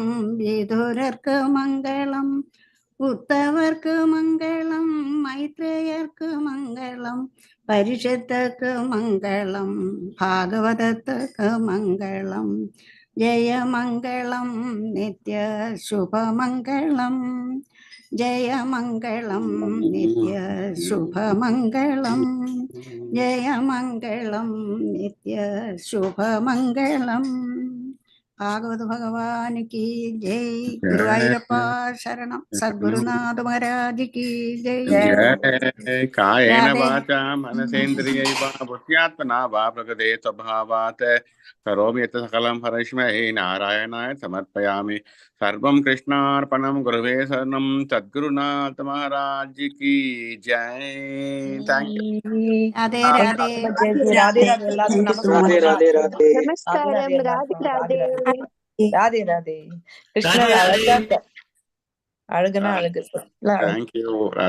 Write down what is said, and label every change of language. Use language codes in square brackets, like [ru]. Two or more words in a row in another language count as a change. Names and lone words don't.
[ta] விதுரருக்கு மங்களம் உத்தவர்க்கு மங்களம் மைத்ரேயர்க்கு மங்களம் பரிஷத்துக்கு மங்களம் பாகவதத்துக்கு மங்களம் [sa] जय मङ्गलं नित्य शुभमङ्गलम् जय मंगलम नित्य शुभ मंगलम जय मंगलम नित्य शुभ मंगलम [ml] ഭാഗവത ഭഗവാൻ കി ജയ്. ഗുരുവായൂരപ്പ ശരണം. സദ്ഗുരുനാഥ മഹാരാജ് കി ജയ്. [sa] जय कायेन രാധേ वाचा मनसेन्द्रियैव बुद्ध्यात्मना वा प्रकृते स्वभावात् करोमि यत् सकलं परस्मै नारायणाय समर्पयामि. सर्वं कृष्णार्पणं गुरुवे शरणं. [hi] सद्गुरुनाथ महाराज की जय. [en] Thank you. രാധേ Thank you, രാധേ Ramanaji. Radhe Radhe. [ml] എല്ലാവർക്കും [en] Thank you so much. [ml] നമസ്കാരം. Radhe Radhe. Radhe Namaskaram, Radhe Radhe എല്ലാവർക്കും. Radhe Radhe. Radhe. Radhe Radhe. [ta] கிருஷ்ணர் அழகா அழகுனா அழகு. [en] Thank you.